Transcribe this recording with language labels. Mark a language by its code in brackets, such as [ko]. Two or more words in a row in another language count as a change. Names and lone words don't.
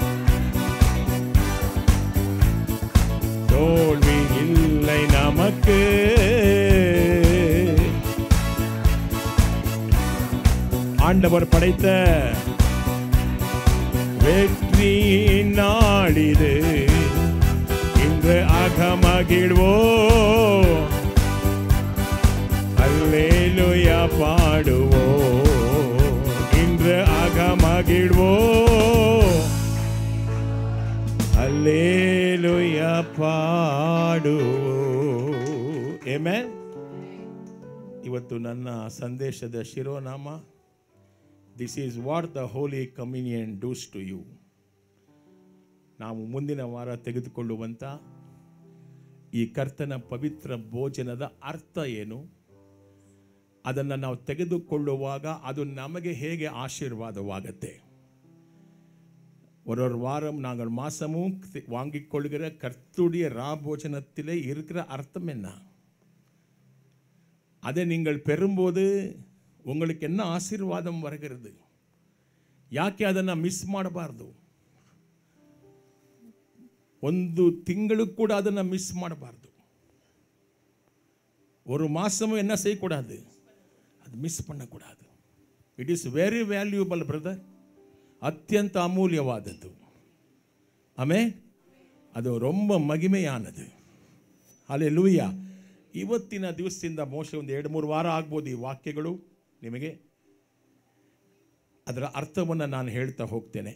[ta] தோல்வி இல்லை நமக்கு, ஆண்டவர் படைத்த வெற்றி நாளிது, இன்று அகமகிழ்வோ. அல்லேலூய பாடுவோ, இன்று அகமகிழ்வோ, அல்லேலூய பாಡುವೋ. [kn] ಆಮೆನ್. ಇವತ್ತು ನನ್ನ ಸಂದೇಶದ ಶಿರೋನಾಮ, [en] This is what the holy communion does to you. [kn] ನಾವು ಮುಂದಿನ ವಾರ ತೆಗೆದುಕೊಳ್ಳುವಂಥ ಈ ಕರ್ತನ ಪವಿತ್ರ ಭೋಜನದ ಅರ್ಥ ಏನು, ಅದನ್ನು ನಾವು ತೆಗೆದುಕೊಳ್ಳುವಾಗ ಅದು ನಮಗೆ ಹೇಗೆ ஆசீர்வாதವಾಗುತ್ತೆ. [ta] ஒரு வாரம் நாங்கள் மாசமும் வாங்கிக் கொள்கிற கர்த்தருடைய ராபோஜனத்திலே இருக்கிற அர்த்தம் என்ன, அதை நீங்கள் பெறும்போது உங்களுக்கு என்ன ஆசீர்வாதம் வருகிறது, [kn] ಯಾಕೆ ಅದನ್ನು ಮಿಸ್ ಮಾಡಬಾರ್ದು. ಒಂದು ತಿಂಗಳು ಕೂಡ ಅದನ್ನು ಮಿಸ್ ಮಾಡಬಾರ್ದು. [ta] ஒரு மாசமும் என்ன செய்யக்கூடாது, அது மிஸ் பண்ணக்கூடாது. [en] It is very valuable brother, [kn] ಅತ್ಯಂತ ಅಮೂಲ್ಯವಾದದ್ದು. ಆಮೆನ್. ಅದು ரொம்ப ಮಹಿಮೆಯಾನದು. ಹಲ್ಲೆಲೂಯಾ. ಇವತ್ತಿನ ದಿವಸದಿಂದ ಮೋಶೆ ಒಂದು 2-3 ವಾರ ಆಗ್ಬೋದು ಈ ವಾಕ್ಯಗಳು ನಿಮಗೆ, ಅದರ ಅರ್ಥವನ್ನು ನಾನು ಹೇಳ್ತಾ ಹೋಗ್ತೇನೆ.